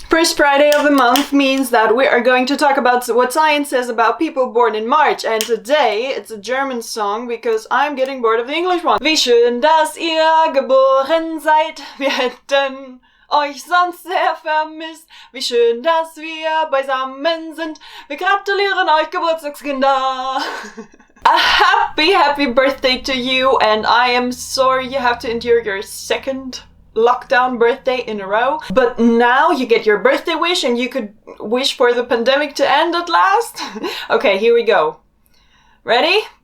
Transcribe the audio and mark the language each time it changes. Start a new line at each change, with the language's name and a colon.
English: First Friday of the month means that we are going to talk about what science says about people born in March. And today it's a German song because I'm getting bored of the English one.
German: Wie schön, dass ihr geboren seid. Wir hätten euch sonst sehr vermisst. Wie schön, dass wir beisammen sind. Wir gratulieren euch, Geburtstagskinder.
English: A happy birthday to you, and I am sorry you have to endure your second lockdown birthday in a row. But now you get your birthday wish and you could wish for the pandemic to end at last. Okay, here we go. Ready?